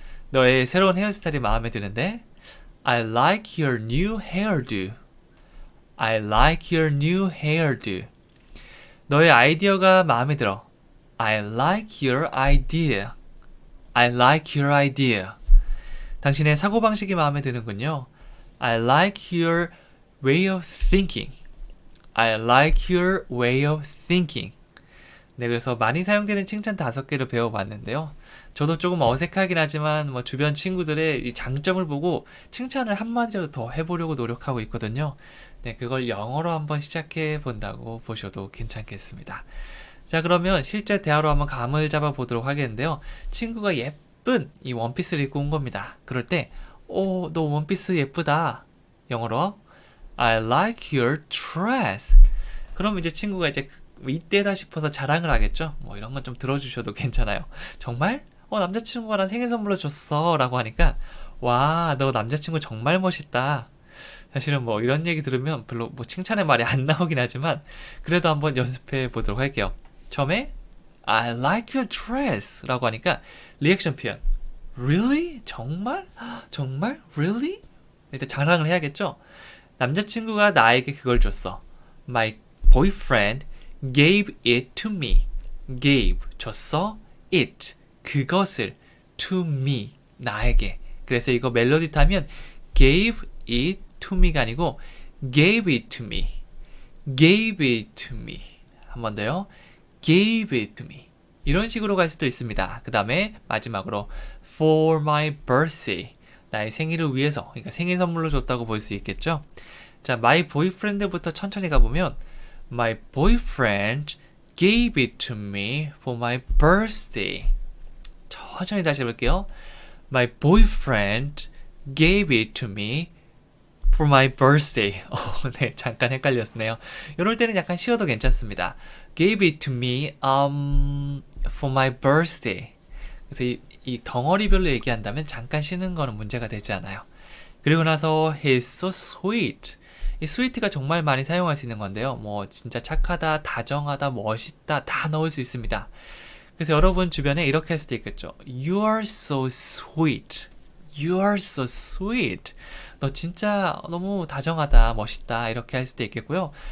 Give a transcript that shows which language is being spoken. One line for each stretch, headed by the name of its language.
Korean: 너의 새로운 헤어스타일이 마음에 드는데
English: I like your new hairdo. I like your new hairdo.
Korean: 너의 아이디어가 마음에 들어.
English: I like your idea. I like your idea.
Korean: 당신의 사고방식이 마음에 드는군요.
English: I like your way of thinking. I like your way of thinking.
Korean: 네, 그래서 많이 사용되는 칭찬 5개를 배워봤는데요. 저도 조금 어색하긴 하지만 뭐 주변 친구들의 이 장점을 보고 칭찬을 한마디라도 더 해보려고 노력하고 있거든요. 네, 그걸 영어로 한번 시작해 본다고 보셔도 괜찮겠습니다. 자, 그러면 실제 대화로 한번 감을 잡아 보도록 하겠는데요. 친구가 예쁜 이 원피스를 입고 온 겁니다. 그럴 때, 너 원피스 예쁘다. 영어로
English: I like your dress.
Korean: 그럼 이제 친구가 이제 이때다 싶어서 자랑을 하겠죠. 뭐 이런 건 좀 들어주셔도 괜찮아요. 정말? 남자친구가 난 생일 선물로 줬어 라고 하니까 와, 너 남자친구 정말 멋있다. 사실은 뭐 이런 얘기 들으면 별로 뭐 칭찬의 말이 안 나오긴 하지만 그래도 한번 연습해 보도록 할게요. 처음에
English: I like your dress
Korean: 라고 하니까 리액션 표현
English: Really?
Korean: 정말? 정말?
English: Really?
Korean: 일단 자랑을 해야겠죠. 남자친구가 나에게 그걸 줬어.
English: My boyfriend gave it to me. gave
Korean: 줬어.
English: it
Korean: 그것을
English: to me
Korean: 나에게. 그래서 이거 멜로디 타면
English: gave it to me가
Korean: 아니고
English: gave it to me. gave it to me.
Korean: 한 번 더요.
English: gave it to me.
Korean: 이런 식으로 갈 수도 있습니다. 그 다음에 마지막으로
English: for my birthday.
Korean: 나의 생일을 위해서. 그러니까 생일 선물로 줬다고 볼 수 있겠죠. 자,
English: my boyfriend부터
Korean: 천천히 가보면
English: My boyfriend gave it to me for my birthday.
Korean: 천천히 다시 해볼게요.
English: My boyfriend gave it to me for my birthday.
Korean: 네, 잠깐 헷갈렸네요. 이럴 때는 약간 쉬어도 괜찮습니다.
English: Gave it to me for my birthday.
Korean: 그래서 이 덩어리별로 얘기한다면 잠깐 쉬는 거는 문제가 되지 않아요. 그리고 나서
English: He's so sweet.
Korean: 이 스위트가 정말 많이 사용할 수 있는 건데요. 뭐 진짜 착하다, 다정하다, 멋있다 다 넣을 수 있습니다. 그래서 여러분 주변에 이렇게 할 수도 있겠죠.
English: You are so sweet. You are so sweet.
Korean: 너 진짜 너무 다정하다, 멋있다 이렇게 할 수도 있겠고요.